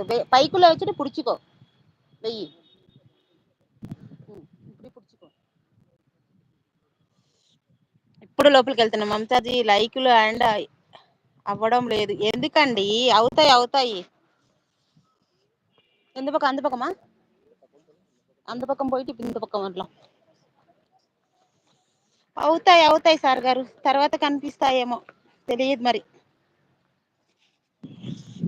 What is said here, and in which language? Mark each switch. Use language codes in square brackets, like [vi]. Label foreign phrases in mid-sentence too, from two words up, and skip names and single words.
[ta] பைக்குள்ள வச்சுட்டு புடிச்சுக்கோ. வெய்யி இப்படி புடிச்சுக்கோ. [te] ఇప్పుడు లోపలికి వెళ్తున్నాం. మమతాజీ లైకులు అండ్ అవ్వడం లేదు ఎందుకండి? అవుతాయి అవుతాయి. [ta] எந்த பக்கம்? அந்த பக்கமா? அந்த பக்கம் போயிட்டு இப்ப இந்த பக்கம் வரலாம். [te] అవుతాయి అవుతాయి సార్ గారు. తర్వాత కనిపిస్తాయేమో తెలియదు మరి.